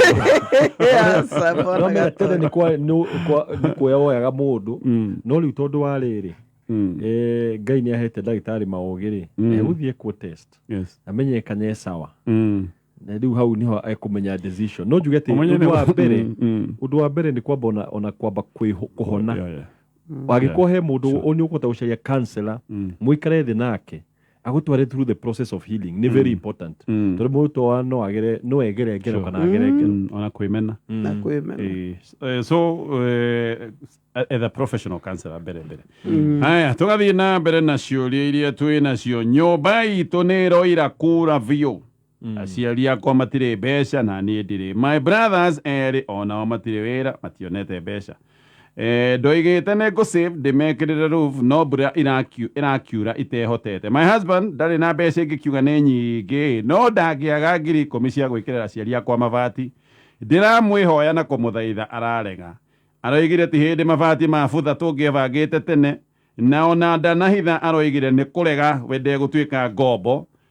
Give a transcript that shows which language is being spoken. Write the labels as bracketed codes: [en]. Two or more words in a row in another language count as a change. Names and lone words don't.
[ki] no tene nĩ kuoya woyaga mũndũ no rĩu tondũ wa rĩrĩ Ngai nĩ ahete ndagĩtarĩ maũgĩ-rĩ egũthiĩ ekwo test amenye kana e sawa na rĩu hau niho ekũmenya decision no njuge atĩ ũndũ wa mbere nĩ kwamba ona kwamba kũhona wagĩkorwo he mũndũ ũnĩ ũkũhota gũcaria counselor mũikare thĩ nake agũtware [en] through the process of healing [ki] nĩ [en] very important [ki] tondũ mũndũ wa no egere ngero kana agere ngero ona kwĩmena [en] so as a professional counselor [ki] mbere haya tũgathiĩ na mbere na ciũria iria twĩ nacio nyũmba itũ nĩ ĩroira kura biũ aciari akwa matirĩ mbeca na niĩ ndirĩ [en] my brothers [ki] erĩ onao matirĩ wĩra mationete mbeca ndoigĩte nĩ ngũ-save ndĩmekĩrĩre roof no mbura ĩrakiura itehotete [en] my husband [ki] ndarĩ na mbeca ingĩkiuga nĩ nyingĩ no ndangĩaga ngiri 10 cia gwĩkĩrĩra aciari akwa mabati ndiramwĩhoya na kũmũthaitha ararega aroigire ti hĩndĩ mabati ma butha tũngĩebangĩte tene na ona ndanahitha aroigire nĩ kũrega we ndegũtuĩka ngombo